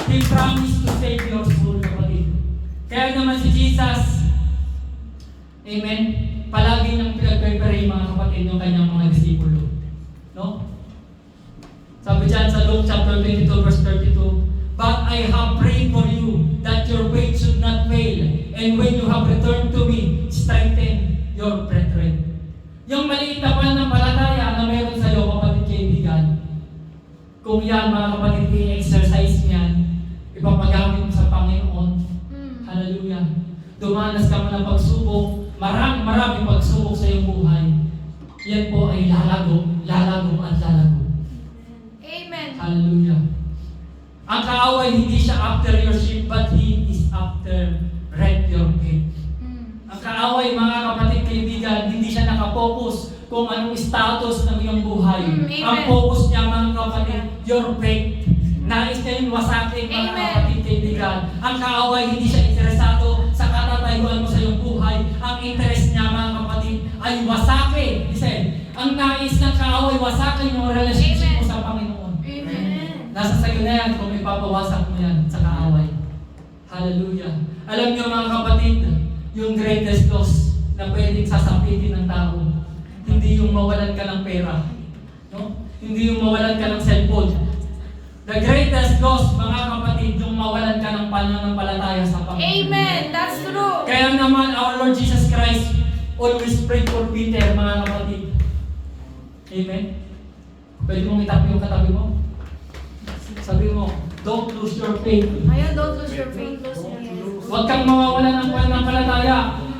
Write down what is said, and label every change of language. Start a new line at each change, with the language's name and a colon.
English: He promised to save your soul,
Filipino: kapatid. Kaya naman si Jesus, amen, palagi niyang pinag-prepare mga kapatid yung kanyang mga disipulo. No? Sabi dyan sa
English: Luke chapter 22 verse 32, "But I have prayed for you that your faith should not fail, and when you have returned to me, strengthen your brethren."
Filipino: Yung maliit na pananampalataya na meron sa iyo, kapatid kaibigan, kung yan mga kapatid i-exercise niyan, ipapagamit mo sa Panginoon. Hallelujah. Dumanas ka man ng pagsubok, maraming pagsubok sa iyong buhay. Yan po ay lalago at lalago. Amen. Hallelujah. Ang kaaway hindi siya
English: after your ship, but he is after your faith.
Filipino: Ang kaaway mga kapatid kaibigan, hindi siya nakapokus kung anong status ng iyong buhay. Amen. Ang focus niya mga kapatid,
English: your faith.
Filipino: Nais niya yung wasakin mga Amen. kapatid kaibigan. Ang kaaway hindi siya interesado sa katatayuan mo sa iyong buhay. Ang interest niya mga kapatid ay wasakin. Listen, ang nais ng kaaway wasakin yung relationship mo sa Panginoon. Amen. Nasa sayo na yan kung ipapawasak mo yan sa kaaway. Hallelujah. Alam niyo mga kapatid, yung greatest loss na pwedeng sasapitin ng tao, hindi yung mawalan ka ng pera. No? Hindi yung mawalan ka ng cellphone. The greatest loss, mga kapatid, yung mawalan ka ng pananampalataya sa Panginoon.
English: Amen. That's true. Kaya naman, our Lord Jesus Christ always prayed for Peter,
Filipino: mga kapatid.
English: Amen?
Filipino: Pwede mong itapi yung katabi mo? Sabi mo,
English: don't lose your faith. Ayun, don't lose your faith.
Filipino: Huwag kang mawawalan ng pananampalataya.